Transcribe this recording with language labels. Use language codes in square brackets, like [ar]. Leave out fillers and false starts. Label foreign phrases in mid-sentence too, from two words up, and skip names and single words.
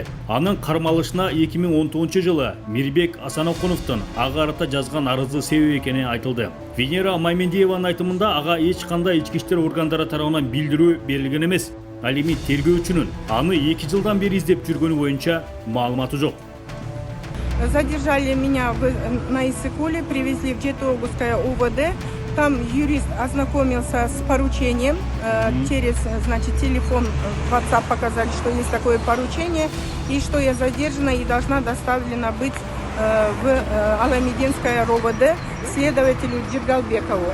[ky] Анын кармалышына 2010-жылы Мирбек Асанокуновдун ага карата жазган арызы себеп экени айтылды. Венера Маймендиеванын айтымында ага эч кандай ички иштер органдары тарабынан билдирүү берилген эмес. Ал эми тергөөчүнүн аны 2 жылдан бери издеп жүргөнү боюнча маалыматы жок. [ru] Задержали меня на Иссыкуле, привезли в Жетоугское УВД. Там юрист ознакомился с поручением. Через, телефон, WhatsApp показали, что есть такое поручение. И что я задержана и должна доставлена быть в Аламединское РОВД следователю Джигалбекову.